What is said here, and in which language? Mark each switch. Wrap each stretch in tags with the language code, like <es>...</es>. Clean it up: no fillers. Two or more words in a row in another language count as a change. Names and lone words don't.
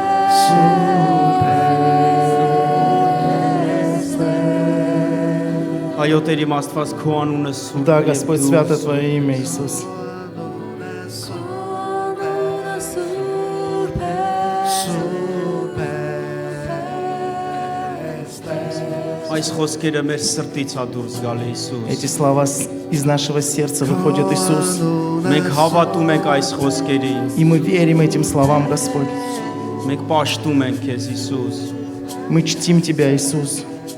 <hy>Այո, Տեր իմ Աստված, քո անունը սուրբ</hy> <ru>Да,</ru> <hy>է, եւ</hy> <ru>Господь,</ru> <hy>դու</hy> <ru>свято Твое имя, Иисус.</ru> <hy>սուրբ է, Այս խոսքերը մեր սրտից ա դուրս գալի Հիսուս։</hy> <ru>Эти слова из нашего сердца выходят, Иисус.</ru> <hy>Մենք հավատում ենք այս խոսքերին։</hy> <ru>И мы верим этим словам, Господь.</ru> <hy>Մենք պաշտում ենք քեզ Հիսուս։</hy> <ru>Мы чтим Тебя, Иисус.</ru>